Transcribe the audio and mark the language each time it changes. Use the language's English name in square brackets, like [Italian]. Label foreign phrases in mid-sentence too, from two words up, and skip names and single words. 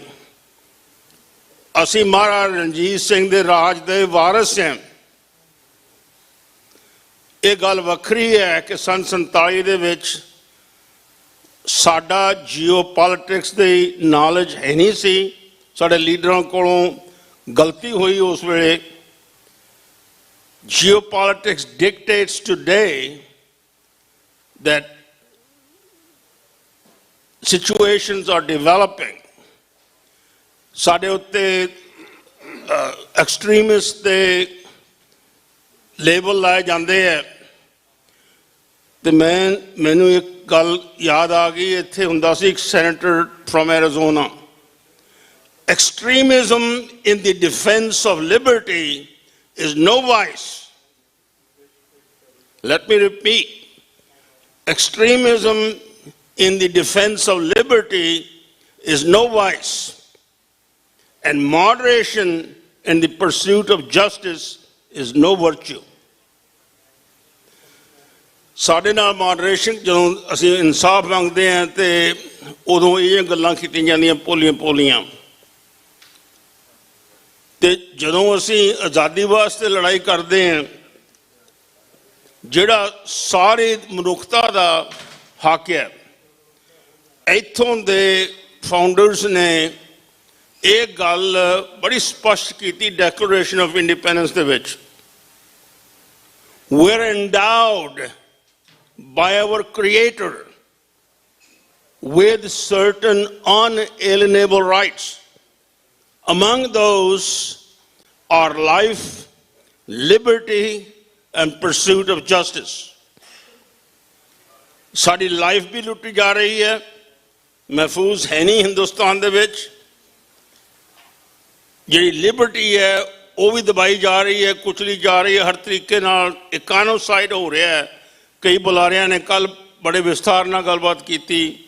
[Punjabi] ਅਸੀਂ ਮਹਾਰਾਜਾ ਰਣਜੀਤ ਸਿੰਘ ਦੇ ਰਾਜ ਦੇ ਵਾਰਿਸ ਹਾਂ। ਇਹ ਗੱਲ ਵੱਖਰੀ ਹੈ ਕਿ ਸੰਨ 47 ਦੇ ਵਿੱਚ ਸਾਡਾ ਜੀਓ ਪੋਲਿਟਿਕਸ ਦੀ ਨੌਲੇਜ ਹੈ ਨਹੀਂ ਸੀ। ਸਾਡੇ ਲੀਡਰਾਂ ਕੋਲੋਂ ਗਲਤੀ ਹੋਈ ਉਸ ਵੇਲੇ। [English] Geopolitics dictates today that situations are developing. [Punjabi] ਸਾਡੇ ਉੱਤੇ ਐਕਸਟ੍ਰੀਮਿਸਟ ਦੇ ਲੇਬਲ ਲਾਏ ਜਾਂਦੇ ਹੈ ਤੇ ਮੈਨੂੰ ਇੱਕ ਗੱਲ ਯਾਦ ਆ ਗਈ। ਇੱਥੇ ਹੁੰਦਾ ਸੀ ਇੱਕ [English] senator from Arizona. Extremism in the defense of liberty is no vice. Let me repeat. Extremism in the defense of liberty is no vice. And moderation in the pursuit of justice is no virtue. [Punjabi] ਸਾਡੇ ਨਾਲ moderation ਜਦੋਂ ਅਸੀਂ ਇਨਸਾਫ ਮੰਗਦੇ ਹਾਂ ਤੇ ਉਦੋਂ ਇਹ ਗੱਲਾਂ ਕੀਤੀਆਂ ਜਾਂਦੀਆਂ ਪੋਲੀਆਂ ਤੇ ਜਦੋਂ ਅਸੀਂ ਆਜ਼ਾਦੀ ਵਾਸਤੇ ਲੜਾਈ ਕਰਦੇ ਹਾਂ ਜਿਹੜਾ ਸਾਰੇ ਮਨੁੱਖਤਾ ਦਾ ਹੱਕ ਹੈ। ਇੱਥੋਂ ਦੇ ਫਾਊਂਡਰਸ ਨੇ ਇਹ ਗੱਲ ਬੜੀ ਸਪਸ਼ਟ ਕੀਤੀ ਡੈਕਲੇਰੇਸ਼ਨ ਆਫ ਇੰਡੀਪੈਂਡੈਂਸ ਦੇ ਵਿੱਚ। [English] We are endowed by our Creator with certain unalienable rights. Among those are life, liberty, and pursuit of justice. [Punjabi] ਸਾਡੀ ਲਾਈਫ ਵੀ ਲੁੱਟੀ ਜਾ ਰਹੀ ਹੈ, ਮਹਿਫੂਜ਼ ਹੈ ਨਹੀਂ ਹਿੰਦੁਸਤਾਨ ਦੇ ਵਿੱਚ। ਜਿਹੜੀ ਲਿਬਰਟੀ ਹੈ ਉਹ ਵੀ ਦਬਾਈ ਜਾ ਰਹੀ ਹੈ, ਕੁਚਲੀ ਜਾ ਰਹੀ ਹੈ ਹਰ ਤਰੀਕੇ ਨਾਲ। ਇਕਾਨੋਸਾਈਡ ਹੋ ਰਿਹਾ ਹੈ। ਕਈ ਬੁਲਾਰਿਆਂ ਨੇ ਕੱਲ ਬੜੇ ਵਿਸਥਾਰ ਨਾਲ ਗੱਲਬਾਤ ਕੀਤੀ।